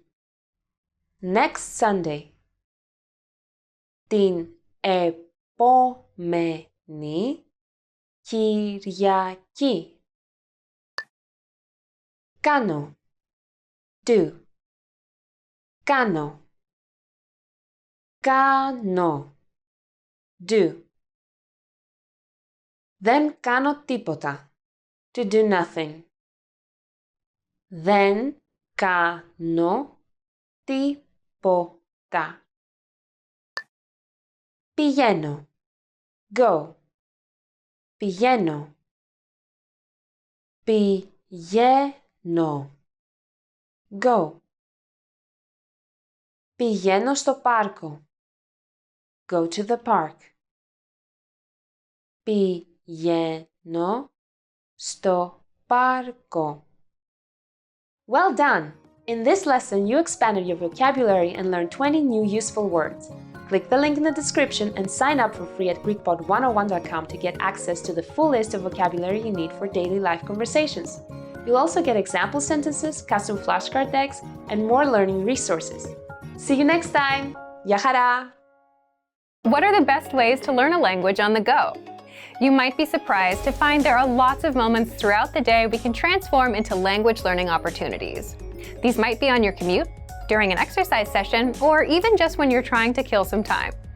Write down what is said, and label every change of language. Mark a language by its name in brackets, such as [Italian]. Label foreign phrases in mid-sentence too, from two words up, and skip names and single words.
[English] Next Sunday. [Greek] Την επόμενη Κυριακή. Κάνω. Do. Κάνω. Κάνω. Do. Δεν κάνω τίποτα. [English] To do nothing. [Greek] Δεν κάνω τίποτα. Πηγαίνω. Go. Πηγαίνω. Πηγαίνω. Go. Πηγαίνω στο πάρκο. [English] Go to the park. [Greek] Πηγαίνω στο πάρκο. [English] Well done! In this lesson, you expanded your vocabulary and learned 20 new useful words. Click the link in the description and sign up for free at GreekPod101.com to get access to the full list of vocabulary you need for daily life conversations. You'll also get example sentences, custom flashcard decks, and more learning resources. See you next time! [Greek] Γεια χαρά! [English] What are the best ways to learn a language on the go? You might be surprised to find there are lots of moments throughout the day we can transform into language learning opportunities. These might be on your commute, during an exercise session, or even just when you're trying to kill some time.